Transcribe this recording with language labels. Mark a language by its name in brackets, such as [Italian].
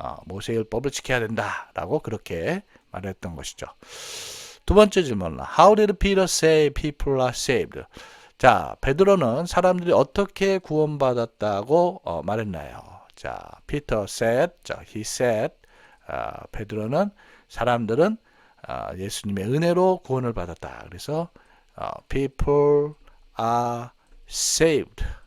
[Korean] 모세의 율법을 지켜야 된다라고 그렇게 말했던 것이죠. 두 번째 질문. [English] How did Peter say people are saved? [Korean] 자, 베드로는 사람들이 어떻게 구원받았다고 말했나요? 자, [English] Peter said, he said, [Korean] 베드로는 사람들은 예수님의 은혜로 구원을 받았다. [English] 그래서 people are saved.